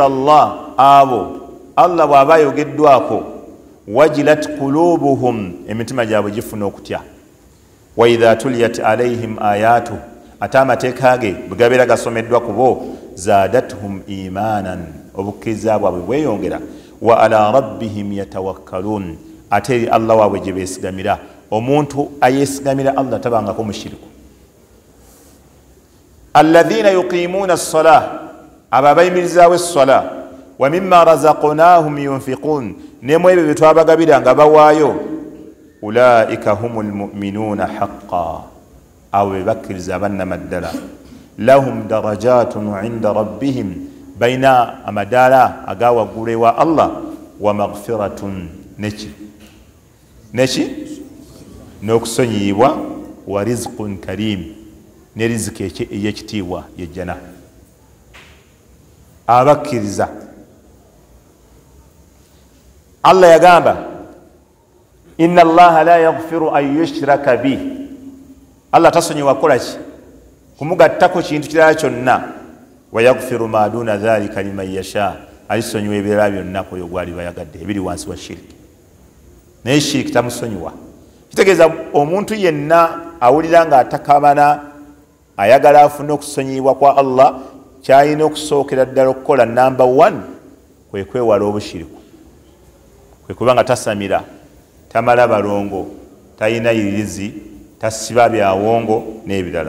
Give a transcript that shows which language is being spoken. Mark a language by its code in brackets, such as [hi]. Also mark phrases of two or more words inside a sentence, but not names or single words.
[lg] Allah, abo Allah bw'aba ayogeddwako, [ar] وجلت قلوبهم, [lg] emitima gyabwe gifuna okutya, [ar] وإذا تليت عليهم آيات, [lg] ate amateeka ge bwe gabeera gasomeddwa ku bo, [ar] زادتهم إيمانا, [lg] obukkiriza bwabwe bweyongera, [ar] وعلى ربهم يتوكلون, [lg] ate eri Allah waabwe gye beesigamira. Omuntu ayeesigamira Allah tabangako mushiriku. [ar] الذين يقيمون الصلاة, [lg] abo abayimirizaawo es-salah, [ar] ومما رزقناهم ينفقون, [lg] nemu ebyo bye twabagabira nga bawaayo, [ar] أولئك هم المؤمنون حقا, [lg] abo be bakkiriza abannamaddala, [ar] لهم درجات عند ربهم, [lg] bayina amadaala agawaggulu ewa Allah, [ar] ومغفرة, [lg] neki n'okusonyiyibwa, [ar] ورزق كريم, [lg] ne riziki ey'ekitiibwa yejjana. Abakkiriza Allah yagamba [ar] إن الله لا يغفر أن يشرك به, [lg] Allah tasonyiwa kukola ki? kumugattako kintu kirala kyonna. [ar] ويغفر ما دون ذلك لمن يشاء, [lg] alisonyiwa ebirala byonna kwoyo gwali bayagadde ebiri wansi wa shiriki. Naye shiriki tamusonyiwa. Kitegeeza omuntu yenna awulira nga atakabana ayagala afune okusonyiyibwa kwa Allah, kyalina okusookera ddala okukola namba 1 kwe kwewala obushiriku, kwe kuba nga tasamira, tamala balongo, talina yirizi, tasiba byawongo n'ebirala.